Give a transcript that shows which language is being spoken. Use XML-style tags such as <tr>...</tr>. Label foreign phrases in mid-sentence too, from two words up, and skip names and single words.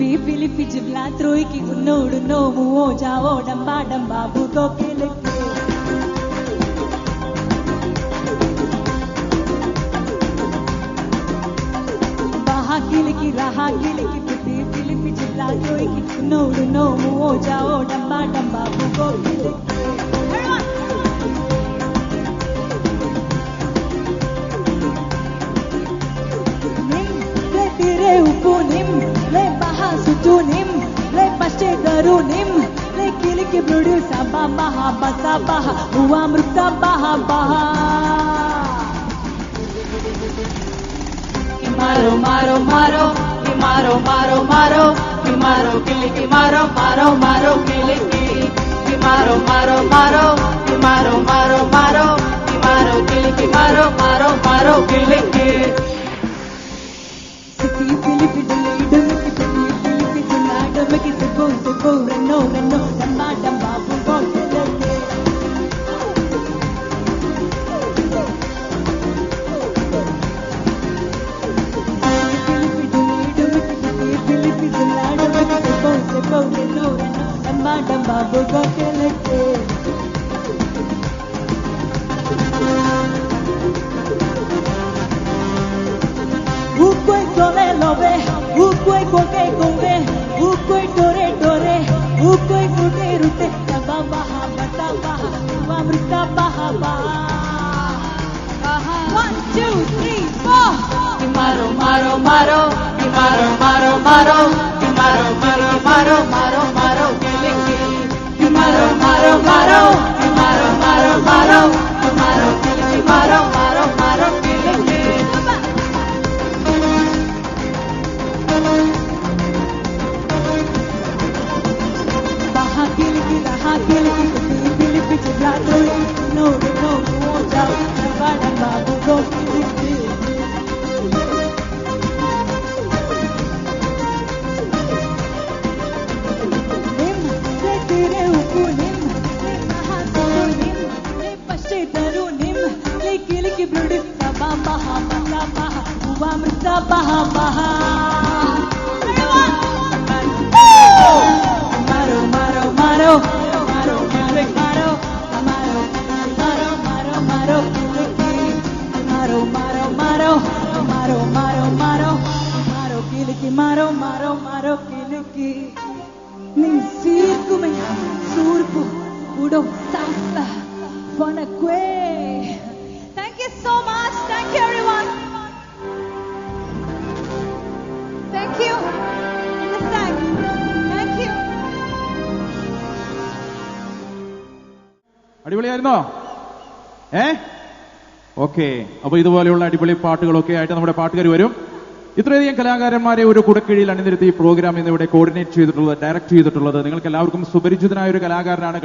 <en>pilipi jibla troiki unodu no muo jao damba damba bugo kiliki. Bahakiliki rahakiliki pipi pilipi jibla troiki unodu no muo jao damba damba bugo kiliki. Upunim, le baha sutunim, le pasche darunim, le kiliki brudu sabah baha basa baha, uwa mrukta baha baha. Maro maro maro, maro maro maro, maro kiliki maro maro maro kiliki, maro maro maro, maro maro maro, maro kiliki maro maro maro kiliki. Filipi dili Filipi dila make it go reno damba damba bugo keleke. Filipi dila make it go reno damba damba bugo keleke. Ukoi kole lobe, ukoi koke kombe, ukoi tore tore, ukoi rute rute, taba baha bata baha, amrita baha baha. 1, 2, 3, 4. Maro maro maro, maro maro maro, maro maro maro maro maro kiliki. Maro maro maro, maro maro maro, maro kiliki maro maro maro kiliki. Bahakiliki rahakiliki Filipi jibla troiki no muo jao damba damba bugo kiliki. Nim le tere upunim, le baha sutunim, le pasche darunim, le kiliki brudu sabah baha basa baha, uwa mrukta baha baha. Maro maro maro, maro maro maro, maro maro maro maro kiliki. Maro maro maro, maro maro maro, maro kiliki maro maro maro kiliki. nem circo, nem surpo, puro safla, fonaque. Thank you so much. Thank you, everyone. Thank you. Thank you.</en> <ml>അടിപൊളിയായിരുന്നോ? ഓക്കെ. അപ്പൊ ഇതുപോലെയുള്ള അടിപൊളി പാട്ടുകളൊക്കെ ആയിട്ട് നമ്മുടെ പാട്ടുകാർ വരും. ഇത്രയധികം കലാകാരന്മാരെ ഒരു കുടക്കീഴിൽ അണിനിരത്തി ഈ പ്രോഗ്രാം ഇന്നിവിടെ കോർഡിനേറ്റ് ചെയ്തിട്ടുള്ളത്, ഡയറക്ട് ചെയ്തിട്ടുള്ളത് നിങ്ങൾക്ക് എല്ലാവർക്കും സുപരിചിതനായ ഒരു കലാകാരനാണ്.</ml>